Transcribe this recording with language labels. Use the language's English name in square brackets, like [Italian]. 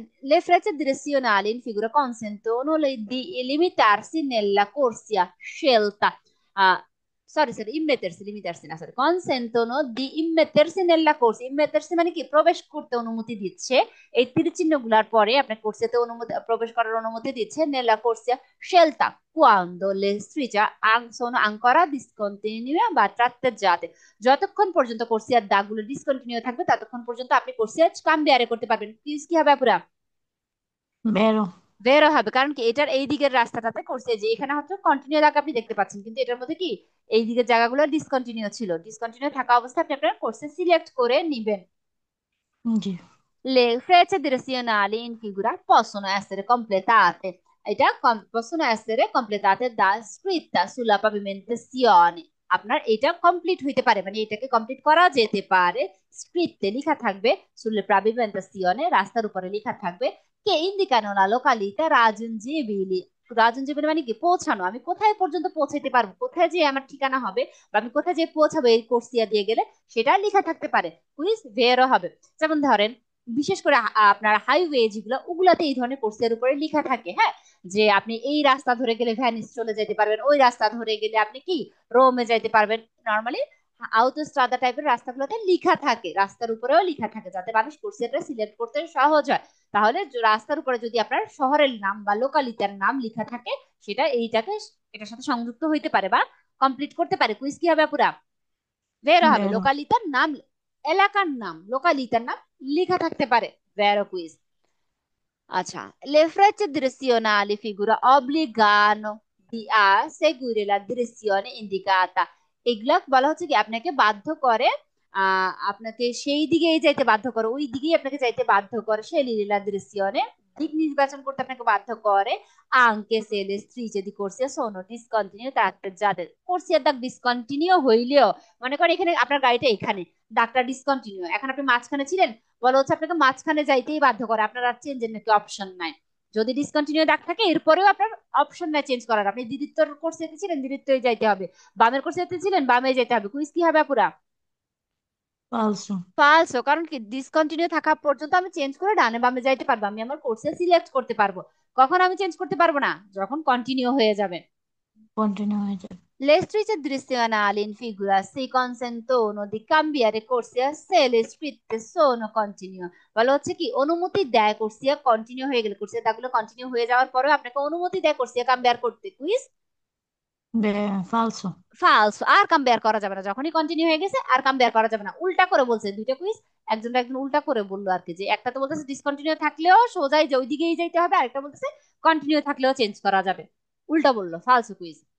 [Italian] Le frecce direzionali in figura consentono di limitarsi nella corsia scelta. [English] Sorry, sorry, [Bangla] immettersi, limitarsi না, sorry, [Italian] consentono di immettersi nella corsia, [Bangla] immettersi মানে কি প্রবেশ করতে অনুমতি দিচ্ছে, এই তীর চিহ্ন গুলার পরে আপনার কোর্সিয়াতে অনুমতি প্রবেশ করার অনুমতি দিচ্ছে, [Italian] nella corsia scelta quando le strisce sono ancora discontinue [Bangla] বা tratteggiate, যতক্ষণ পর্যন্ত কোর্সিয়ার দাগগুলো ডিসকন্টিনিউ থাকবে ততক্ষণ পর্যন্ত আপনি কোর্সিয়া কাম্বিয়ারে করতে পারবেন। প্লিজ কি হবে পুরা বেরো। বেরো হবে, কারণ কি এটার এই দিকের রাস্তাটাতে কোর্সিয়া যে এখানে হচ্ছে কন্টিনিউ দাগ আপনি দেখতে পাচ্ছেন, কিন্তু এটার মধ্যে কি এই দিকের জায়গাগুলো ডিসকন্টিনিউ ছিল, ডিসকন্টিনিউ থাকা অবস্থায় আপনি আপনার কোর্সে সিলেক্ট করে নিবেন। জি। [Italian] Le frecce direzionali in figura possono essere completate এটা possono essere completate da scritta sulla pavimentazione। [Bangla] আপনার এটা কমপ্লিট হইতে পারে, মানে এটাকে কমপ্লিট করা যেতে পারে, স্ক্রিপ্টে লেখা থাকবে, [Italian] sulle pavimentazione [Bangla] রাস্তার উপরে লেখা থাকবে, কে ইন্দিকানো [Italian] la località raggiungibili। [Bangla] রাজনজীবনে মানে কি, পৌঁছানো, আমি কোথায় পর্যন্ত পৌঁছাতে পারবো, কোথায় যে আমার ঠিকানা হবে, বা আমি কোথায় যে পৌঁছাবো এই কোর্সিয়া দিয়ে গেলে, সেটা লেখা থাকতে পারে, কুইজ ভেরো হবে। যেমন ধরেন, বিশেষ করে আপনার হাইওয়ে যেগুলো, ওগুলাতে এই ধরনের কোর্সের উপরে লেখা থাকে, হ্যাঁ, যে আপনি এই রাস্তা ধরে গেলে ভ্যানিস চলে যেতে পারবেন, ওই রাস্তা ধরে গেলে আপনি কি রোমে যাইতে পারবেন। নর্মালি আউটোস্ট্রাদা টাইপের রাস্তাগুলোতে লেখা থাকে, রাস্তার উপরেও লেখা থাকে, যাতে মানুষ কোর্সিয়াটা সিলেক্ট করতে সহজ হয়। তাহলে রাস্তার উপরে যদি আপনার শহরের নাম বা লোকালিটার নাম লেখা থাকে, সেটা এইটাকে এটার সাথে সংযুক্ত হইতে পারে বা কমপ্লিট করতে পারে। কুইজ কি হবে পুরা, ভেরো হবে, বেরো। লোকালিতার নাম, এলাকার নাম, লোকালিতার নাম লেখা থাকতে পারে, ভেরো কুইজ। [Italian] আচ্ছা, le frecce direzionali figura obbligano a seguire la direzione indicata। [Bangla] এগুলা বলা হচ্ছে কি, আপনাকে বাধ্য করে, আপনাকে সেই দিকেই যাইতে বাধ্য করে, ওই দিকেই আপনাকে যাইতে বাধ্য করে, সেই la direzione, দিক নির্বাচন করতে আপনাকে বাধ্য করে, [Italian] anche se le strisce di corsia sono discontinue tratteggiate। [Bangla] কোর্সিয়ার দাগ ডিসকন্টিনিউ হইলেও, মনে করেন এখানে আপনার গাড়িটা এখানে, দাগটা ডিসকন্টিনিউ, এখন আপনি মাঝখানে ছিলেন, বলা হচ্ছে আপনাকে মাঝখানে যাইতেই বাধ্য করে, আপনার আর চেঞ্জের নাকি অপশন নাই। যদি ডিসকন্টিনিউ দাগ থাকে, এরপরেও আপনার অপশন নাই চেঞ্জ করার, আপনি দ্বিতীয় কোর্সে ছিলেন, দ্বিতীয় যাইতে হবে, বামের কোর্সে ছিলেন, বামে যেতে হবে। কুইজ কি হবে পুরা, ফালসো। ফালসো। কারণ কি, ডিসকন্টিনিউ থাকা পর্যন্ত আমি চেঞ্জ করে ডানে বামে যাইতে পারবো, আমি আমার কোর্সে সিলেক্ট করতে পারবো। কখন আমি চেঞ্জ করতে পারবো না, যখন কন্টিনিউ হয়ে যাবে। কন্টিনিউ হয়ে যাবে। [Italian] Le strisce direzionali in figura si consentono di cambiare corsia se le scritte sono continue। [Bangla] বলা হচ্ছে কি, অনুমতি দেয় কোর্সিয়া কন্টিনিউ হয়ে গেলে, কোর্সিয়া দাগুলো কন্টিনিউ হয়ে যাওয়ার পরেও আপনাকে অনুমতি দেয় কোর্সিয়া কাম্বিয়ার করতে। কুইজ ফালসো। ফালস, আর কাম্বিয়ার করা যাবে না, যখনই কন্টিনিউ হয়ে গেছে আর কাম্বিয়ার করা যাবে না। উল্টা করে বলছে দুইটা কুইজ, একজন উল্টা করে বললো আর কি, যে একটা তো বলতেছে ডিসকন্টিনিউ থাকলেও সোজাই যে ওইদিকেই যাইতে হবে, আরেকটা বলতেছে কন্টিনিউ থাকলেও চেঞ্জ করা যাবে, উল্টা বললো, ফালসো কুইজ।